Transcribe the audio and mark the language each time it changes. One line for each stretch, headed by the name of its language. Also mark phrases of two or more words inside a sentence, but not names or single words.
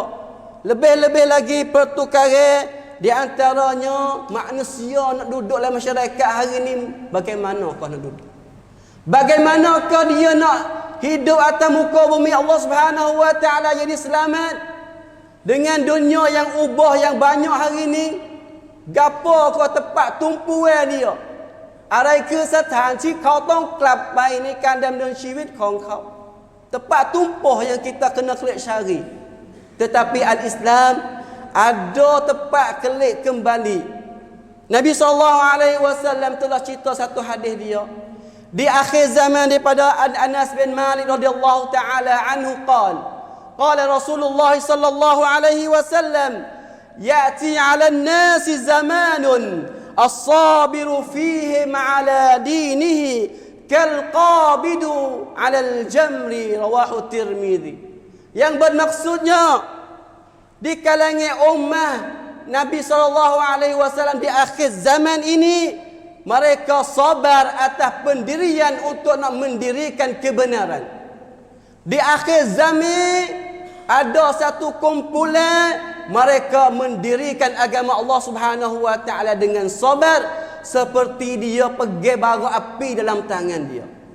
Malay: Lebih-lebih lagi pertukaran di antaranya manusia nak duduk dalam masyarakat hari ni, bagaimana kau nak duduk? Bagaimanakah dia nak hidup atas muka bumi
Arabic: الله سبحانه وتعالى
Malay: jadi selamat dengan dunia yang ubah yang banyak hari ni? Gapo kau tempat tumpuan dia?
Thai: อะไรคือสถานที่เขาต้องกลับไปในการดำเนินชีวิตของเขา
Malay: tempat tumpuh yang kita kena kelik cari. Tetapi al-Islam ada tempat kelik kembali. Nabi SAW telah cerita satu hadis dia di akhir zaman daripada Anas bin Malik
Arabic: رضي الله تعالى عنه قال رسول الله صلى الله عليه وسلم يأتي على الناس زمان الصابر فيهم على دينه كالقابض على الجمر، رواه الترمذي.
Malay: Yang bermaksudnya di kalangan ummah Nabi SAW di akhir zaman ini, mereka sabar atas pendirian untuk nak mendirikan kebenaran. Di akhir zaman ada satu kumpulan mereka mendirikan agama
Arabic: الله سبحانه وتعالى
Malay: dengan sabar seperti dia pegang bara api dalam tangan dia.